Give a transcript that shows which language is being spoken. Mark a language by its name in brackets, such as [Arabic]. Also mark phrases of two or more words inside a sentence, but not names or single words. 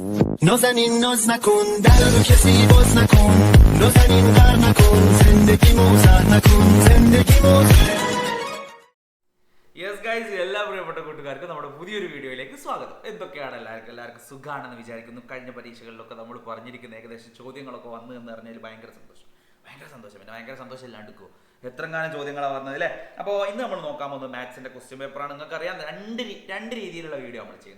[Persian] نازنین ناز نکن در رو کسی باز نکن نازنین غر نکن زندگی موزر نکن زندگی موزر. [English] yes guys, [Malayalam] എല്ലാ പ്രിയപ്പെട്ട കൂട്ടുകാർക്കും നമ്മുടെ പുതിയൊരു വീഡിയോയിലേക്ക് സ്വാഗതം. എന്തൊക്കെയാണ് എല്ലാവർക്കും സുഖമാണെന്ന് വിചാരിക്കുന്നു. കഴിഞ്ഞ പരീക്ഷകളിലൊക്കെ നമ്മൾ പറഞ്ഞിരിക്കുന്ന ഏകദേശം ചോദ്യങ്ങളൊക്കെ വന്നു എന്ന് പറഞ്ഞാൽ ഭയങ്കര സന്തോഷം. പിന്നെ ഭയങ്കര സന്തോഷം ഇല്ലാണ്ടിക്കോ, എത്രങ്ങാനും ചോദ്യങ്ങളാണ് വന്നത് അല്ലേ. അപ്പോൾ ഇന്ന് നമ്മൾ നോക്കാൻ പോകുന്നത് മാത്സിന്റെ [English] question paper. [Malayalam] നിങ്ങൾക്ക് അറിയാം, രണ്ട് രീതിയിലുള്ള വീഡിയോ നമ്മൾ ചെയ്യുന്നത്.